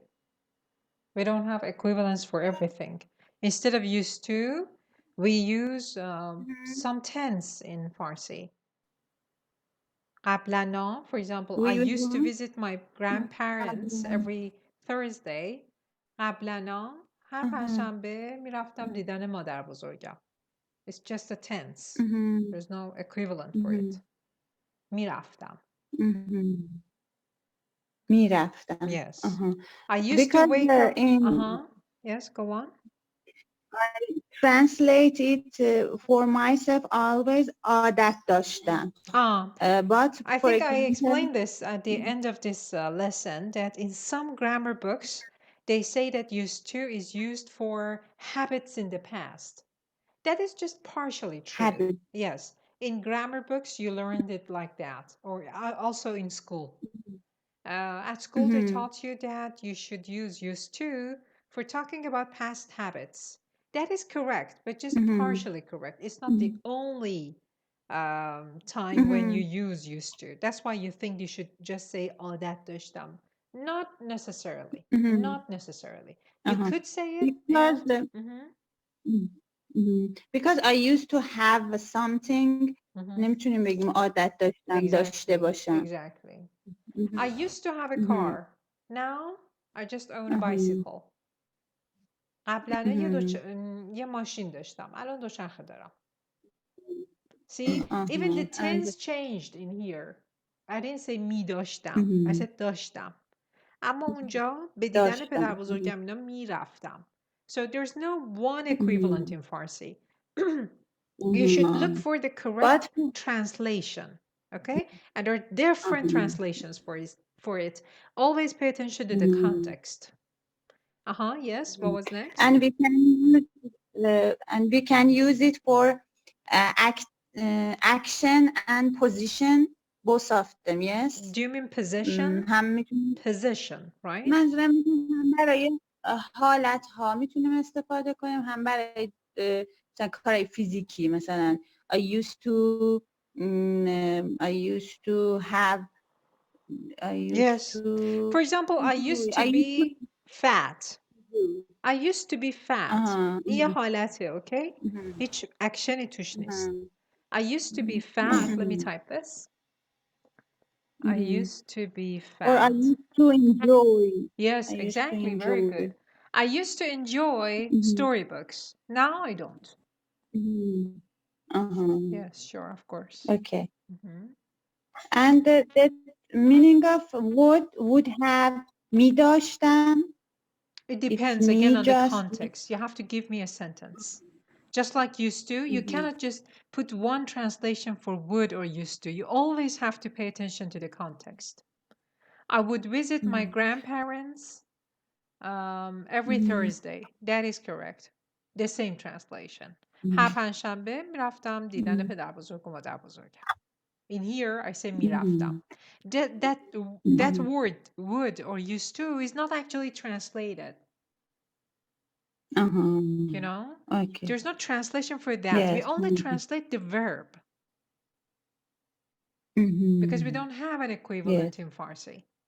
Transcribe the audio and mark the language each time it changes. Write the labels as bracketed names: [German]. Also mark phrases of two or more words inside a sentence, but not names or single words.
[English] We don't have equivalents for everything. Instead of used to, we use some tense in Farsi. قبلنا, for example, I used to visit my grandparents every Thursday. [Persian] قبلنا هر پنجشنبه میرفتم دیدن مادر بزرگم. [English] It's just a tense. There's no equivalent for it. [Persian] میرفتم. میرفتم. [English] Yes. I used to wake up. Yes, go on. I translate it for myself always [Persian] عادت داشتم. [English] But I think I explained this at the end of this lesson, that in some grammar books, they say that used to is used for habits in the past. That is just partially true. Habit. Yes. In grammar books, you learned it like that, or also in school. At school, they taught you that you should use used to for talking about past habits. That is correct, but just partially correct. It's not the only time when you use used to. That's why you think you should just say [Persian] عادت داشتم. [English] Not necessarily. Not necessarily. You could say it. Because I used to have something. [Persian] نمیتونیم بگیم عادت داشتم داشته باشم. [English] Exactly. I used to have a car. Now I just own a bicycle. [Persian] قبلا یه ماشین داشتم. الان دوچرخه دارم. [English] See, even the tense changed in here. I didn't say می داشتم. I said داشتم. [Persian] اما اونجا به دیدن پدر بزرگم اینا میرفتم. [English] So there's no one equivalent in Farsi. You should look for the correct translation. Okay? And there are different translations for it. Always pay attention to the context. Yes. What was next? And we can use it for action and position, both of them. Yes. Do you mean position? Position, right? [Persian] منظورم هم برای حالت ها میتونیم استفاده کنیم، هم برای مثلا کارهای فیزیکی. [English] مثلا I used to have. For example, I used to be fat. I used to be fat. [Persian] یه حالته, okay? هیچ اکشنی توش نیست. [English] I used to be fat. Let me type this. I used to be fat. Or I used to enjoy. Yes, exactly. Very good. I used to enjoy storybooks. Now I don't. Yes, sure, of course. Okay. And the meaning of would have می داشتم. It depends again on the context. You have to give me a sentence. Just like used to, you cannot just put one translation for would or used to. You always have to pay attention to the context. I would visit my grandparents every Thursday. That is correct. The same translation. [Persian] هر پنجشنبه میرفتم دیدن پدر بزرگ و مادر بزرگم. [English] In here, I say میرفتم. That word, would or used to, is not actually translated. You know? Okay. There's no translation for that. Yes. We only translate the verb. Because we don't have an equivalent in Farsi.